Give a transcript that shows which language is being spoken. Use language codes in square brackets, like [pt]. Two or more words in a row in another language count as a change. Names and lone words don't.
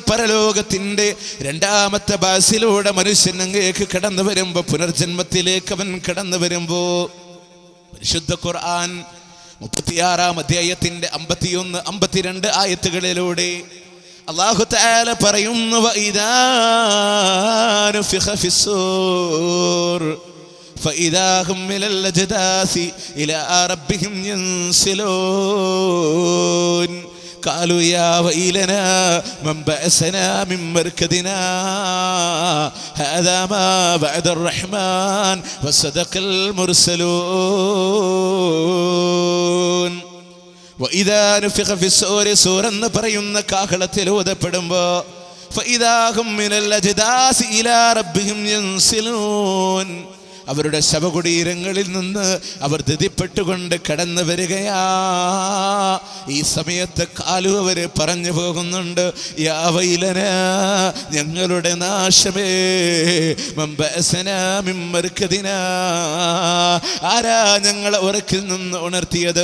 [ml] പരലോകത്തിന്റെ രണ്ടാമത്തെ ബാസിലൂടെ മനുഷ്യൻ അങ്ങേക്ക് കടന്നു വരുമ്പോ, പുനർജന്മത്തിലേക്ക് അവൻ കടന്നു വരുമ്പോ പരിശുദ്ധ ഖുർആൻ 36-ാം അധ്യായത്തിന്റെ 51, 52 ആയത്തുകളിലൂടെ അല്ലാഹു തആല പറയുന്നു [ar] وإذا نفخ في الصور فإذا هم من الأجداث إلى ربهم ينسلون قالوا يا ويلنا من بعثنا من مركدنا هذا ما بعد الرحمن وصدق المرسلون. وإذا نفخ في الصور [ml] സൂറെന്ന് പറയുന്ന കാഹളത്തിൽ ഊതപ്പെടുമ്പോ [ar] فإذا هم من الأجداث إلى ربهم ينسلون [ml] അവരുടെ ശവകുടീരങ്ങളിൽ നിന്ന് അവർ ധൃതിപ്പെട്ടുകൊണ്ട് കടന്നു വരികയാ. ഈ സമയത്ത് കാലു അവര് പറഞ്ഞു പോകുന്നുണ്ട് [ar] يا ويلنا, [ml] ഞങ്ങളുടെ നാശമേ, [ar] من بعثنا من مرقدنا, [ml] ആരാ ഞങ്ങളെ ഉറക്കിൽ നിന്ന് ഉണർത്തിയത്?